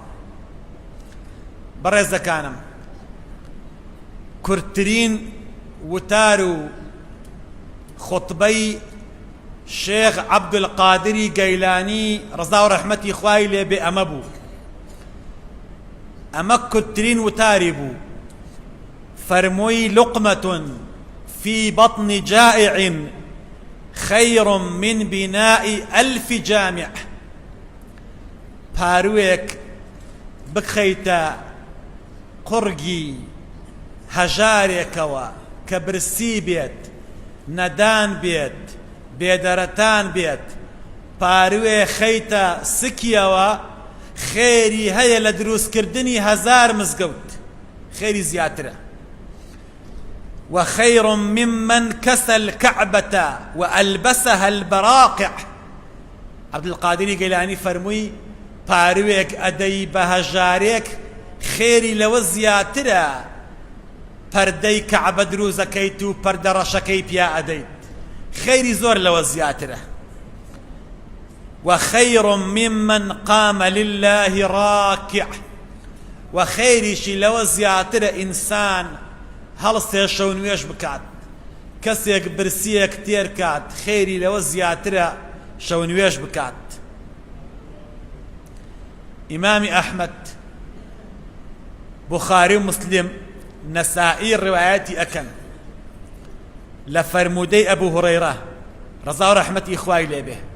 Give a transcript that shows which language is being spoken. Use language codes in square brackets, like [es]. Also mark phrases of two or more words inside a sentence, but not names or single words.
[ckb] بەڕێزەکانم، کورتترین وتار و خوتبەی شێخ عەبدولقادری گەیلانی ڕەزا و ڕەحمەتی خوای لێبێ ئەمە بوو. ئەمە کورتترین وتاری بوو. [ar] فرمووی لقمة في بطن جائع خير من بناء 1000 جامع. [ckb] پاروێک بخەیتە قورگی هەژارێکەوە کە برسی بێت، نەدان بێت، بێدەرەتان بێت، پاروێ خەیتە سکیەوە، خێری هەیە لە دروستکردنی 1000 مزگەوت، خێری زیاترە. [ar] وخير ممن كسى الكعبة وألبسها البراقع. [ckb] عەبدولقادری گەیلانی فەرمووی پاروێک ئەدەی بە هەژارێک خێری لەوە زیاترە پەردەی کەعبە دروزەکەیت و پەردە ڕەشەکەی پیا ئەدەیت، خێری زۆر لەوە زیاترە. [ar] وخير ممن قام لله راكع. [ckb] وخێریشی لەوە زیاترە ئینسان هەڵسێ شەو نوێژ بکات، کەسێک برسیەک تێر کات، خێری لەوە زیاترە شەو نوێژ بکات. ئیمامی ئەحمەد، بوخاری و مسلم، نەسائی ڕوایەتی ئەکەن لە فەرموودەی ئەبوو هورەیرە ڕەزا و ڕەحمەتی خوای لێبێ.